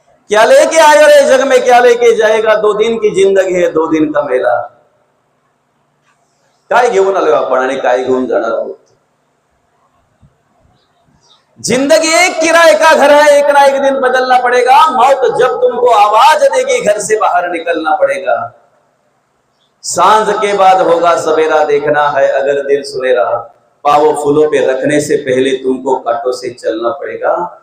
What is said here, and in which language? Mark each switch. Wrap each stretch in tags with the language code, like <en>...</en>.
<hi>क्या लेके आयो रे जग में, क्या लेके जाएगा, 2 दिन की जिंदगी है 2 दिन का मेला.</hi> <mr>काय घेऊन आलोय आपण आणि काय घेऊन जाणार आहोत?</mr> <hi>जिंदगी एक किराए का घर है, एक ना एक दिन बदलना पड़ेगा. मौत जब तुमको आवाज देगी, घर से बाहर निकलना पड़ेगा. सांझ के बाद होगा सवेरा, देखना है अगर दिल सुनेरा. पावों फूलों पे रखने से पहले तुमको कांटों से चलना पड़ेगा.</hi>